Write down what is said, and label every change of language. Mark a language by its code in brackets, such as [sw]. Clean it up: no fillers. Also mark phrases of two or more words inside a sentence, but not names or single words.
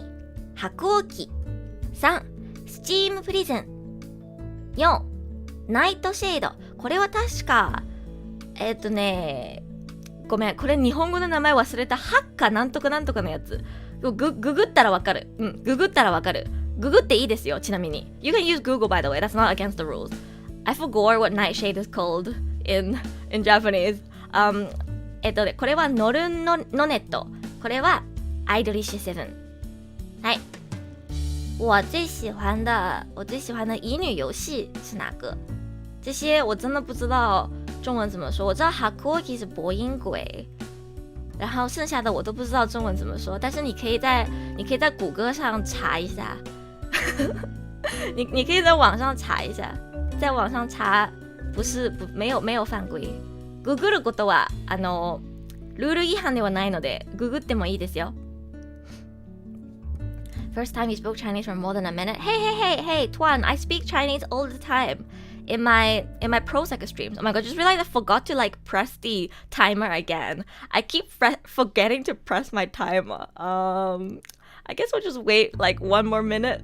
[ja] 白鸚記。 3. スチームプリズン。 4. ナイトシェード。これは確かごめん、これ日本語の名前忘れた。ハッカなんとかなんとかのやつ。ググったらわかる。ググったらわかる。ググっていいですよ、ちなみに。 [en] You can use Google, by the way. That's not against the rules. I forgot what Nightshade is called in Japanese. [ja] これはノルンのネット。これはアイドリッシュセブン。はい。 [zh] 我最喜欢的乙女游戏是哪个？这些我真的不知道中文怎么说。我知道 Hakuoki 是播音鬼，然后剩下的我都不知道中文怎么说。但是你可以在谷歌上查一下，你可以在网上查一下，在网上查没有犯规。 [ja] ググることはルール違反ではないのでググってもいいですよ。 [en] First time you spoke Chinese for more than a minute. Hey, Tuan, I speak Chinese all the time in my Prosecco streams. Oh my god, just realized I forgot to press the timer again. I keep forgetting to press my timer. I guess we'll just wait one more minute.